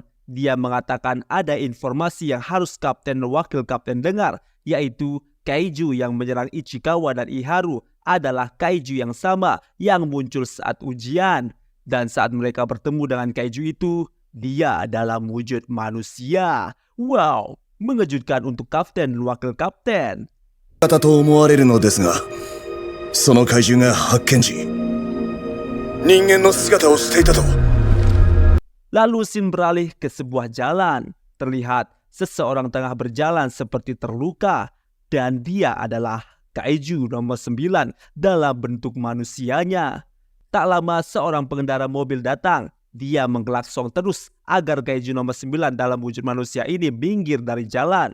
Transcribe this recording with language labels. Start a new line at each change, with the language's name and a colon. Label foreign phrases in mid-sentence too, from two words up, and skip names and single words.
Indonesian: Dia mengatakan ada informasi yang harus Kapten dan Wakil Kapten dengar, yaitu Kaiju yang menyerang Ichikawa dan Iharu adalah Kaiju yang sama yang muncul saat ujian. Dan saat mereka bertemu dengan Kaiju itu, dia dalam wujud manusia. Wow, mengejutkan untuk Kapten dan Wakil Kapten.
Japanese: 方と思われるのですが、その怪獣が発見時、人間の姿をしていたと。
Indonesian: Lalu scene beralih ke sebuah jalan. Terlihat seseorang tengah berjalan seperti terluka. Dan dia adalah Kaiju nomor 9 dalam bentuk manusianya. Tak lama seorang pengendara mobil datang. Dia menggelakson terus agar Kaiju nomor 9 dalam wujud manusia ini minggir dari jalan.